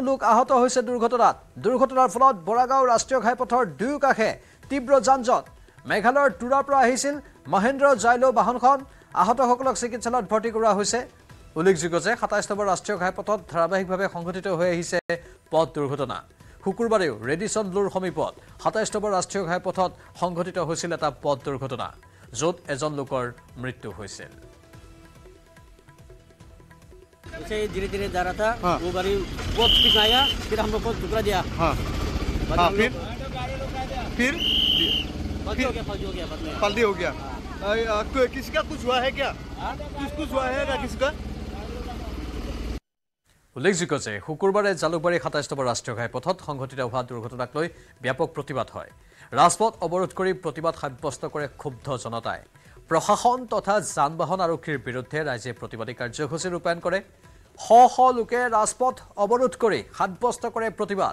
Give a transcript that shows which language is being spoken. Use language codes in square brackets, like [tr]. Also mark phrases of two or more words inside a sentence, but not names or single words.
[as] লোক আহত হৈছে দুৰ্ঘটনাৰ ফলত বৰাগাঁও ৰাষ্ট্ৰীয় ঘাইপথৰ দুয়োকাষে তীব্ৰ যানজঁট মেঘালয়ৰ টুৰাৰ পৰা আহিছিল মহেন্দ্ৰ জাইলো বাহনখন আহতসকলক চিকিৎসালয়ত ভৰ্তি কৰোৱা হৈছে উল্লেখযোগ্য যে 27তম ৰাষ্ট্ৰীয় ঘাইপথত ধাৰাবাহিকভাৱে সংঘটিত হৈ আহিছে পথ দুৰ্ঘটনা শুকুৰবাৰেও ৰেডিসন ব্লুৰ সমীপত 27তম ৰাষ্ট্ৰীয় ঘাইপথত সংঘটিত হৈছিল এটা পথ দুৰ্ঘটনা য'ত এজন লোকৰ মৃত্যু হৈছিল [hi] उसे धीरे धीरे जा रहा था वो गाड़ी बहुत स्पीड में आया फिर हम लोग को टुकड़ा दिया फिर फल्टी हो गया बाद में पल्टी हो गया किसी का कुछ हुआ है क्या कुछ हुआ है क्या किसी का [as] উল্লেখযোগ্য যে শুকুৰবাৰে জালুকবাৰী 27তম ৰাষ্ট্ৰীয় ঘাইপথত সংঘটিত হোৱা দুৰ্ঘটনাক লৈ ব্যাপক প্ৰতিবাদ হয় ৰাজপথ অৱৰোধ কৰি প্ৰতিবাদ সাব্যস্ত কৰে ক্ষুব্ধ জনতাই প্ৰশাসন তথা যান-বাহন আৰক্ষীৰ বিৰুদ্ধে ৰাইজে প্ৰতিবাদী কাৰ্যসূচী ৰূপায়ণ কৰে শ লোকে ৰাজপথ অৱৰোধ কৰি সাব্যস্ত কৰে প্ৰতিবাদ